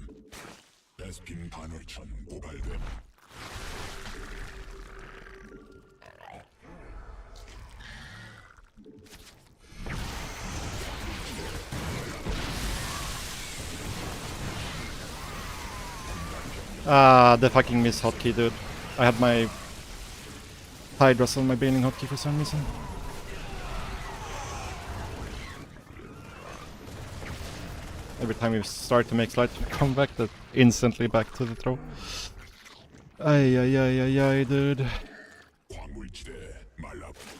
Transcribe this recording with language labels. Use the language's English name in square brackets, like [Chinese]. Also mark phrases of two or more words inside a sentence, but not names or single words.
[Korean] 베스핀 간헐천 고갈됨. [English] Ah, the fucking miss hotkey, dude. I had my Hydras on my Baning hotkey for some reason. Every time we start to make slight comeback, that instantly back to the throw. Ay, ay, ay, ay, ay, dude. [Korean] 광물지대 말라.